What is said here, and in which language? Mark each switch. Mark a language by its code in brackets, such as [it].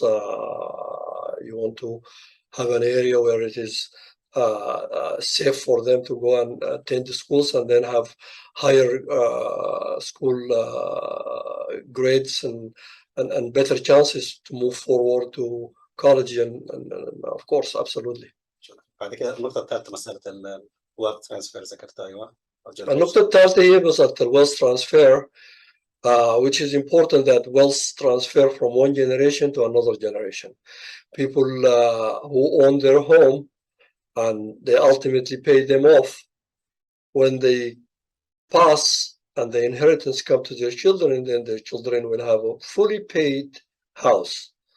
[en] You want to have an area where it is safe for them to go and attend the schools and then have higher school grades and better chances to move forward to college and of course, absolutely. [ar] بعد كده النقطه الثالثه مساله الورك ترانسفير ذكرتها ايوه. النقطة الثالثة هي مسألة [en] wealth transfer, which is important that wealth transfer from one generation to another generation. People who own their home and they ultimately pay them off when they pass and the inheritance come to their children, and then their children will have a fully paid house.